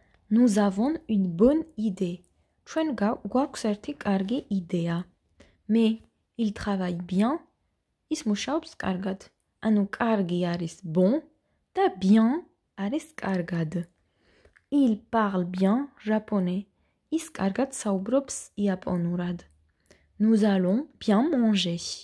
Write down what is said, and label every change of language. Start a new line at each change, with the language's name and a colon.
French: Nous avons une bonne idée.
Georgian: ჩვენ გვაქვს ერთი კარგი იდეა.
French: Mais il travaille bien.
Georgian: ის მუშაობს კარგად. ანუ კარგი არის bon და bien არის კარგად.
French: Il parle bien japonais.
Georgian: ის კარგად საუბრობს იაპონურად.
French: Nous allons bien manger.